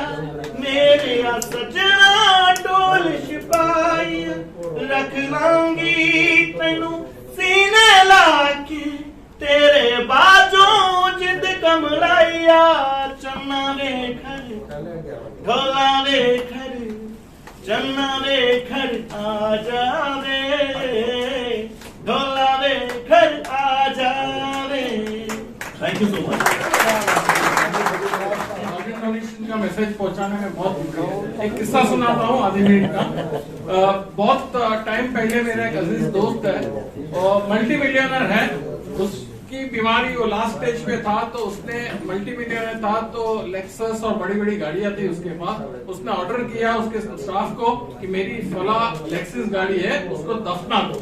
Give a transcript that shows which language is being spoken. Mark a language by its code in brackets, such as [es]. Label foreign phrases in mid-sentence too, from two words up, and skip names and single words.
[pa] ਮੇਰੇ ਸਜਣਾ ਡੋਲ ਛਿਪਾਇਆ, ਰੱਖ ਲਾਂਗੀ ਤੈਨੂੰ ਸੀਨੇ ਲਾਕੇ, ਤੇਰੇ ਬਾਜੋਂ ਜਿਦ ਕਮਲਾਇਆ, ਚੰਨਾ ਵੇ ਘਰ ਢੋਲਾ ਵੇ ਘਰ, ਚੰਨਾ ਵੇ ਘਰ ਆ ਜਾਵੇ, ਢੋਲਾ ਵੇ ਘਰ ਆ ਜਾਵੇ। [en] thank you so much. [hi] का मैसेज पहुंचाने में बहुत एक किस्सा सुनाता हूँ आधे मिनट का। बहुत टाइम पहले मेरा एक अजीज दोस्त है और [en] multi millionaire [hi] है, उसकी बीमारी वो [en] last stage [hi] पे था, तो उसने [en] multi millionaire [hi] था तो लेक्सस और बड़ी बड़ी गाड़ियां थी उसके पास, उसने ऑर्डर किया उसके स्टाफ को कि मेरी फला लेक्सस गाड़ी है उसको दफना दो।